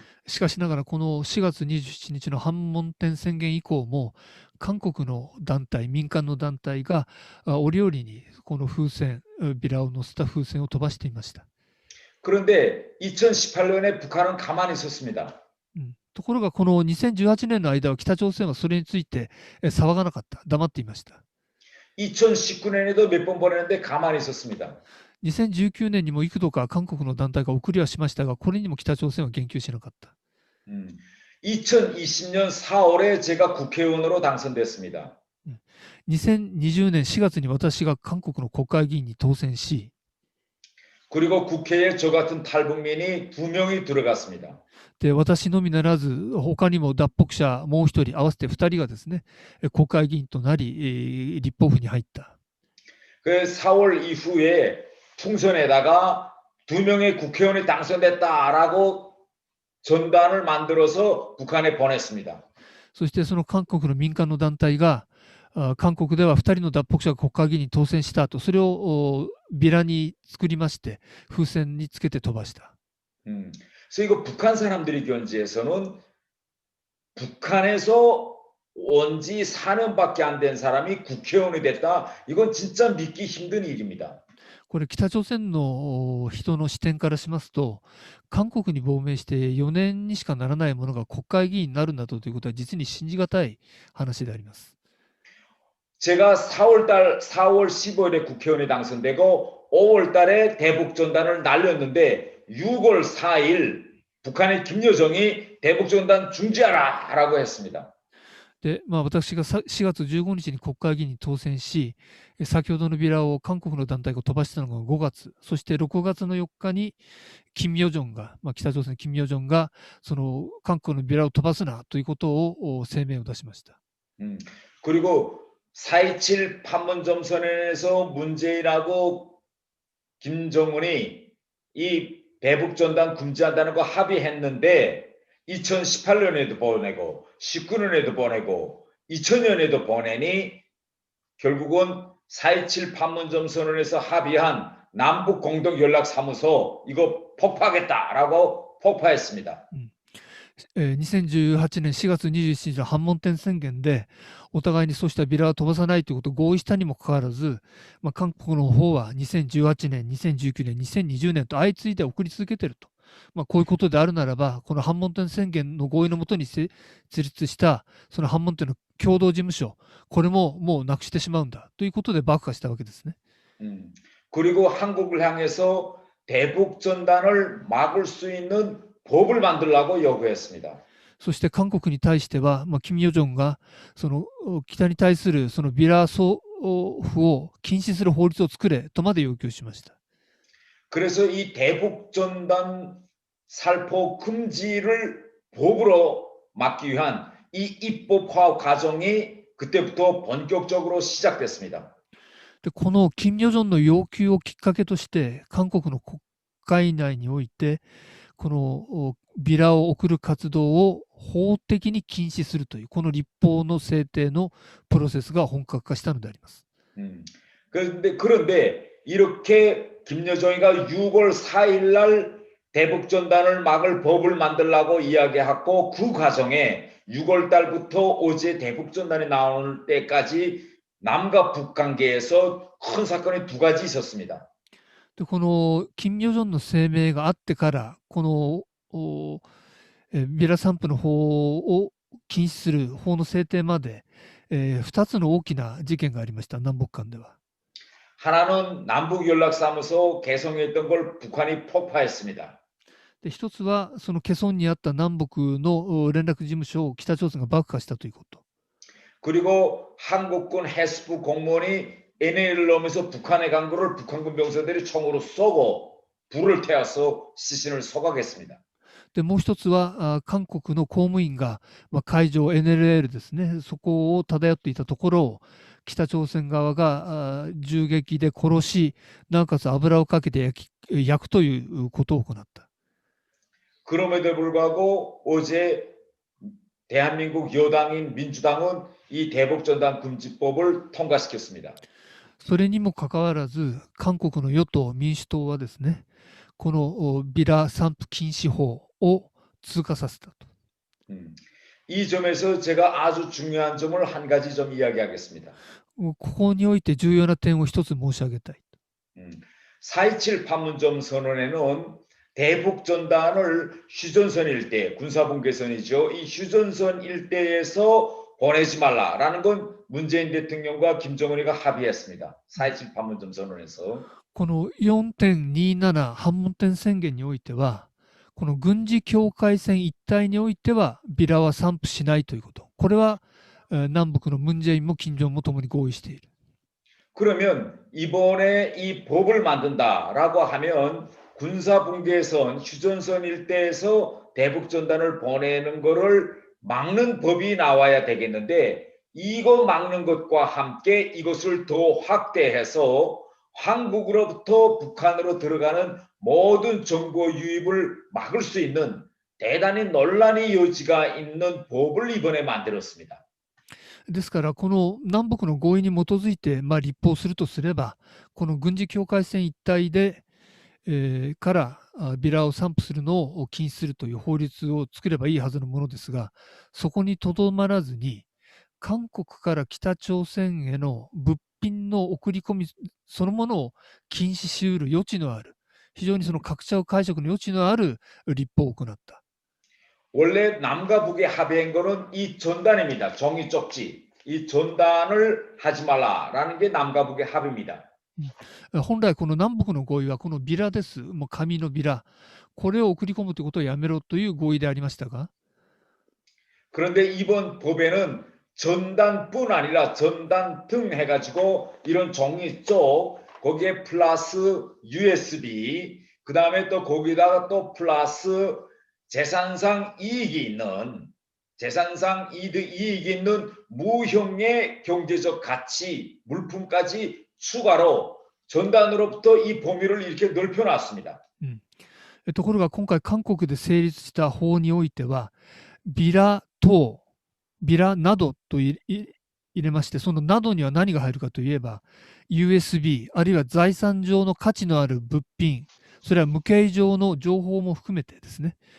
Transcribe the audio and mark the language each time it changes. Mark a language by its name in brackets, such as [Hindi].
[Japanese] しかしながらこの4月27日の反問店宣言以降も韓国の団体、民間の団体が折々にこの風船、ビラを乗せた風船を飛ばしていました。 [Korean] 그런데 2018년에 북한은 가만히 있었습니다. [Japanese] ところがこの2018年の間は北朝鮮はそれについて騒がなかった、黙っていました。 [Korean] 2019년에도 몇 번 보냈는데 가만히 있었습니다. [Japanese] 2019年にも幾度か韓国の団体が送りはしましたが、これにも北朝鮮は言及しなかった。 [Korean] 2020년 4월에 제가 국회의원으로 당선됐습니다. [Japanese] 2020年4月に私が韓国の国会議員に当選し、 [Korean] 그리고 국회에 저 같은 탈북민이 2명이 들어갔습니다. [Japanese] で私のみならず他にも脱北者もう一人合わせて2人がですね国会議員となり立法府に入った。 [Korean] 그 4월 이후에 풍선에다가 2명의 국회의원이 당선됐다라고 전단을 만들어서 북한에 보냈습니다. [Japanese] そしてその韓国の民間の団体が韓国では2人の脱北者が国会議員に当選した後、それをビラに作りまして風船につけて飛ばした。 [Korean] 그래서 이거 북한 사람들이 견지에서는 북한에서 온 지 4년밖에 안 된 사람이 국회의원이 됐다. 이건 진짜 믿기 힘든 일입니다. [Japanese] これ北朝鮮の人の視点からしますと、韓国に亡命して4年にしかならないものが国会議員になるなどということは実に信じがたい話であります。 [Korean] 제가 4월 15일에 국회의원이 당선되고 5월 달에 대북전단을 날렸는데 6월 4일 북한의 김여정이 대북전단 중지하라라고 했습니다. [Japanese] で、私が4月15日に国会議員に当選し、先ほどのビラを韓国の団体が飛ばしたのが5月、そして6月の4日に金与正が、北朝鮮の金与正がその韓国のビラを飛ばすなということを声明を出しました。 [Korean] 그리고 4.27 판문점 선언에서 문재인하고 김정은이 이 대북전단 금지한다는 거 합의했는데 2018년에도 보내고 19년에도 보내고 2000년에도 보내니 결국은 4.27 판문점 선언에서 합의한 남북 공동 연락사무소 이거 폭파하겠다라고 폭파했습니다. [Japanese] 2018年4月27日の反問店宣言で、お互いにそうしたビラは飛ばさないということを合意したにもかかわらず、韓国の方は2018年、2019年、2020年と相次いで送り続けていると。こういうことであるならば、この反問店宣言の合意のもとに設立したその反問店の共同事務所、これももうなくしてしまうんだということで爆破したわけですね。 [Korean] 그리고 한국을 향해서 대북 전단을 막을 수 있는 법을 만들라고 요구했습니다. [Japanese] そして韓国に対しては、金与正がその北に対するそのビラ送付を禁止する法律を作れとまで要求しました。 [Korean] 그래서 이 대북 전단 살포 금지를 법으로 막기 위한 이 입법화 과정이 그때부터 본격적으로 시작됐습니다. [Japanese] でこの金与正の要求をきっかけとして、韓国の国会内において、このビラを送る活動を法的に禁止するという、この立法の制定のプロセスが本格化したのであります。 [Korean] 그런데 이렇게 김여정이가 6월 4일 날 대북전단을 막을 법을 만들라고 이야기하고 그 과정에 6월 달부터 어제 대북전단이 나올 때까지 남과 북 관계에서 큰 사건이 두 가지 있었습니다. [Japanese] でこの金与正の声明があってから、このビラ散布の法を禁止する法の制定まで、2つの大きな事件がありました、南北間では。 [Korean] 하나는 남북연락사무소 개성했던 걸 북한이 폭파했습니다. [Japanese] で一つは、そのケソンにあった南北の連絡事務所を北朝鮮が爆破したということ。 [Korean] 그리고 한국군 해수부 공무원이 NLL을 넘어서 북한에 간 거를 북한군 병사들이 총으로 쏘고 불을 태워서 시신을 소각했습니다. [Japanese] でもう一つは、韓国の公務員が、海上 NLL ですね、そこを漂っていたところを北朝鮮側が銃撃で殺し、なおかつ油をかけて焼くということを行った。 [Korean] 그럼에도 불구하고 어제 대한민국 여당인 민주당은 이 대북전단 금지법을 통과시켰습니다. [Japanese] それにもかかわらず、韓国の与党・民主党はですね、このビラ散布禁止法を通過させたと。 [Korean] 이 점에서 제가 아주 중요한 점을 한 가지 좀 이야기하겠습니다. [Japanese] ここにおいて重要な点を一つ申し上げたい。 [Korean] 4.27 판문점 선언에는 대북전단을 휴전선 일대, 군사분계선이죠. 이 휴전선 일대에서 보내지 말라라는 건 문재인 대통령과 김정은이가 합의했습니다. 4.27 판문점 선언에서. [Japanese] この 4.27 反問店宣言においては、この軍事境界線一帯においてはビラは散布しないということ。これは南北のムン・ジェインも金正恩もともに合意している。 [Korean] 그러면 이번에 이 법을 만든다라고 하면 군사분계선, 휴전선 일대에서 대북전단을 보내는 거를 막는 법이 나와야 되겠는데 이거 막는 것과 함께 이것을 더 확대해서 한국으로부터 북한으로 들어가는 모든 정보 유입을 막을 수 있는 대단히 논란의 여지가 있는 법을 이번에 만들었습니다. [Japanese] ですから、この南北の合意に基づいて、立法するとすれば、この軍事境界線一帯で、からビラを散布するのを禁止するという法律を作ればいいはずのものですが、そこにとどまらずに、韓国から北朝鮮への物品の送り込みそのものを禁止しうる余地のある、非常にその各社解釈の余地のある立法を行った。 [Korean] 원래 남과 북의 합의한 거는 이 전단입니다. 종이 쪽지. 이 전단을 하지 말라라는 게 남과 북의 합의입니다. [Japanese] 本来この南北の合意はこのビラです。もう紙のビラ。これを送り込むということをやめろという合意でありましたが。 [Korean] 그런데 이번 법에는 전단뿐 아니라 전단 등 해가지고 이런 종이 쪽 거기에 플러스 USB 그 다음에 또 거기다가 또 플러스 재산상 이익이 있는 무형의 경제적 가치 물품까지 추가로 전단으로부터 이 범위를 이렇게 넓혀놨습니다. [Japanese] ところが今回韓国で成立した法においてはビラ等、ビラなどと入れまして、そのなどには何が入るかといえば USB あるいは財産上の価値のある物品、それは無形上の情報も含めてですね、